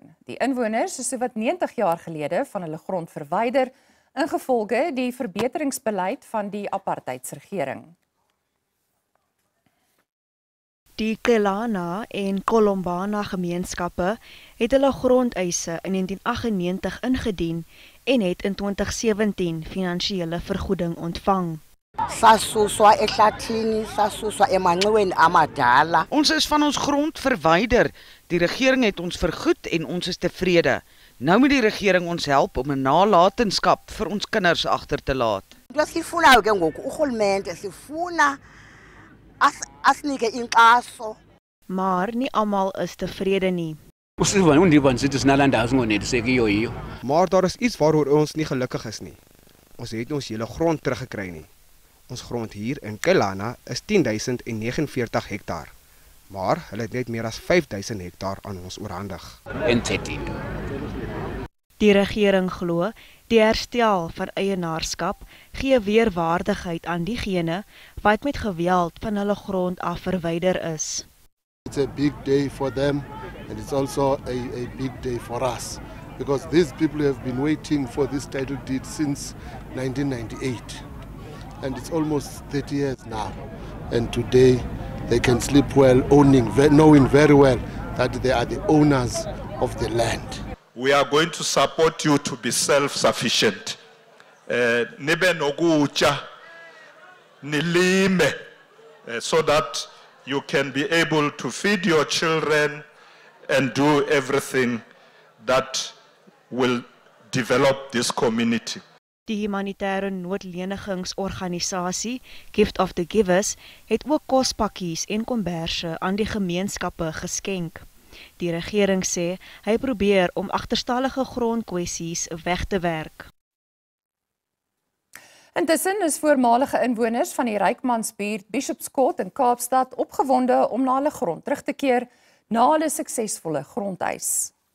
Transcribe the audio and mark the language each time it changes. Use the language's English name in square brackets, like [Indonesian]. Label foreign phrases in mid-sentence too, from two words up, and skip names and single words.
[Afrikaans] Die inwoners is sowat 90 jaar gelede van hulle grond verwyder, ingevolge die verbeteringsbeleid van die apartheidsregering. Die Kelana en Kolombana gemeenskappe het hulle grondeise in 1998 ingedien en het in 2017 finansiële vergoeding ontvang. [Xhosa] Sasuswa ehlathini, sasuswa emanxiweni amadala. [Afrikaans] Ons is van ons grond verwyder. Die regering het ons vergoed en ons is tevrede. Nou moet die regering ons help om 'n nalatenskap vir ons kinders agter te laat. [Xhosa] Sifuna ke ngoku urhulumente sifuna asinike inkxaso. [Afrikaans] Maar nie almal is tevrede nie. Maar daar is iets waaroor ons nie gelukkig is nie. Ons het ons hele grond teruggekry nie. Ons grond hier in Kelana is 10.049 hektaar. maar hulle het net meer as 5000 hektaar aan ons oorhandig. Die regering glo die herstel van eienaarskap gee weer waardigheid aan diegene wat met geweld van hulle grond af verwyder is. [English] It's a big day for them and it's also a big day for us because these people have been waiting for this title deed since 1998 and it's almost 30 years now and today they can sleep well knowing very well that they are the owners of the land. We are going to support you to be self-sufficient. [Xhosa] Nibe nokutya nilime [English] so that you can be able to feed your children and do everything that will develop this community. [Afrikaans] Die humanitêre noodlenigingsorganisasie Gift of the Givers het ook kospakkies en komberse aan die gemeenskappe geskenk. Die regering sê hy probeer om agterstallige grondkwessies weg te werk. Intussen is voormalige inwoners van die Rykmansbuurt Bishopskot in Kaapstad opgewonde om na hulle grond terug te keer na hulle suksesvolle grondeis.